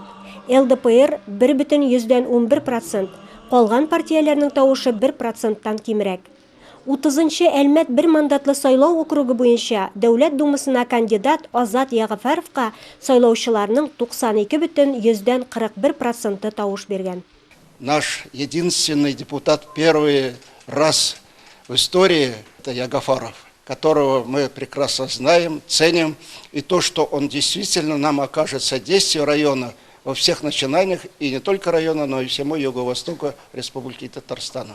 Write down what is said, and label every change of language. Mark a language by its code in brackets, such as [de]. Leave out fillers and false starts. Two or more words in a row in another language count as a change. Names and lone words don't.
[tt] ЛДПР 1,11%. Калган партияләрнең тавышы 1%-тан кимрәк. 30-нчы Әлмәт бер мандатлы сайлау округы буенча Дәүләт Думасына кандидат Азат Ягъфаровка сайлаучыларның 92,41% тавыш биргән. [ru] Наш единственный депутат первый раз в истории – это Ягъфаров, которого мы прекрасно знаем, ценим. И то, что он действительно нам окажет содействие района во всех начинаниях, и не только района, но и всему юго-востоку Республики Татарстана.